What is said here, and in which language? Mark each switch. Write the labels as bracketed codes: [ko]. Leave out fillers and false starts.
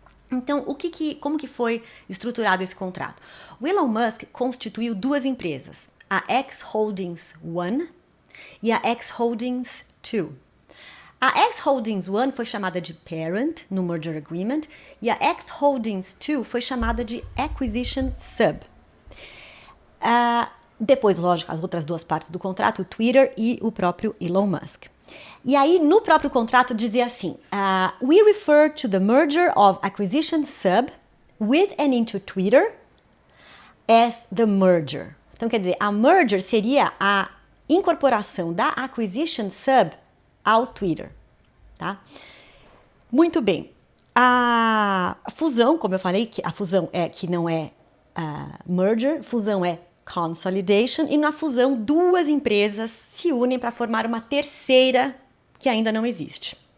[pt] Então, como que foi estruturado esse contrato? O Elon Musk constituiu duas empresas, a X Holdings One e a X Holdings Two. A X Holdings One foi chamada de Parent no Merger Agreement e a X Holdings Two foi chamada de Acquisition Sub. Depois, lógico, as outras duas partes do contrato, o Twitter e o próprio Elon Musk. E aí, no próprio contrato, dizia assim, [en] we refer to the merger of Acquisition Sub with and into Twitter as the merger. [pt] Então, quer dizer, a merger seria a incorporação da Acquisition Sub ao Twitter, tá? Muito bem. A fusão, como eu falei, que a fusão que não é merger, fusão é consolidation, e na fusão duas empresas se unem para formar uma terceira que ainda não existe.